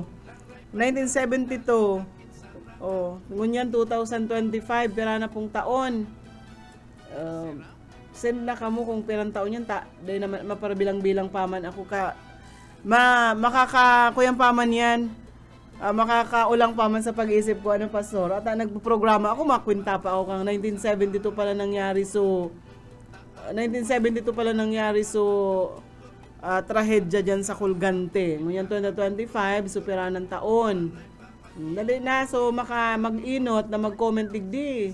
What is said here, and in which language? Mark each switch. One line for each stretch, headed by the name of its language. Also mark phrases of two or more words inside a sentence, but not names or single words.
Bikol: 1972. Ngunyan 2025, pira na pong taon. Send na kamo kung pirang taon yan, dahil naman maparabilang-bilang paman ako makakakuyang paman yan. Makakaulang paman sa pag-iisip ko, ano, pastor. At nagpo-programa ako, makwinta pa ako kang 1972 pala nangyari, trahedya dyan sa Colgante. Ngunyan 2025, supera ng taon. Dali na, so mag-inot na mag-comment digdi.